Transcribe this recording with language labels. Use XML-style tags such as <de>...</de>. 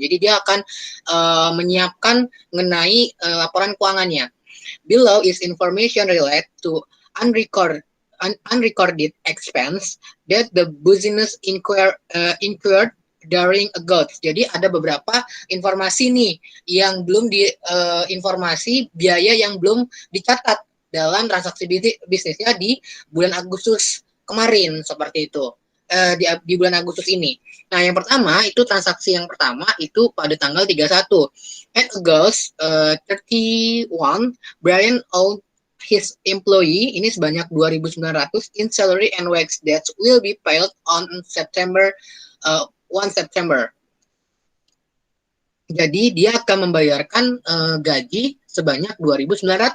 <id>Jadi dia akan menyiapkan mengenai laporan keuangannya.</id> <en>Below is information related to unrecorded expense that the business incurred during August.</en> <id>Jadi ada beberapa informasi nih yang belum informasi biaya yang belum dicatat dalam transaksi bisnisnya di bulan Agustus kemarin, seperti itu. Di bulan Agustus ini. Nah, yang pertama itu transaksi yang pertama itu pada tanggal 31.</id> <en>At August 31, Bryan owed his employee</en> <id>ini sebanyak</id> <en>2.900 in salary and wage that will be paid on September 1 September.</en> <id>Jadi dia akan membayarkan gaji sebanyak 2.900.</id>